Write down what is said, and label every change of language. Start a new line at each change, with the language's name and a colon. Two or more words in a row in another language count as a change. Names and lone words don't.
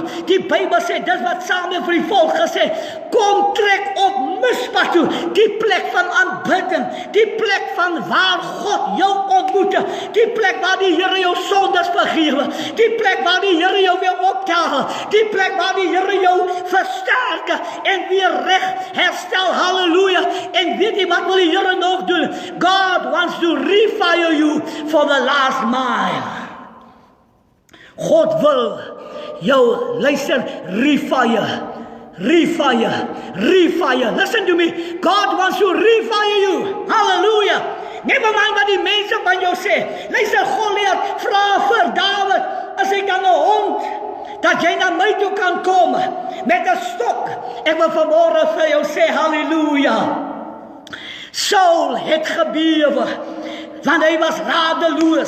Afrikaans: Die Bybel sê, dis wat Samuel vir die volk gesê, kom trek op Mispa toe, die plek van aanbidding, die plek van waar God jou ontmoet, die plek waar die Here jou sondes vergewe, die plek waar die Here jou weer optel, die plek waar die Here jou versterk en weer reg herstel, halleluja. En weet jy wat wil die Here nog doen?
English: God wants to refire you for the last mile.
Afrikaans: God wil jou, luister, refire.
English: Listen to me. God wants to refire you. Hallelujah. Never mind
Afrikaans: wat die mense van jou sê. Luister, Goliat vra vir Dawid, as ek dan 'n hond, dat jy na my toe kan kom met 'n stok. Ek wil vanmôre vir jou sê, halleluja. Saul het gebewe, want hy was radeloos.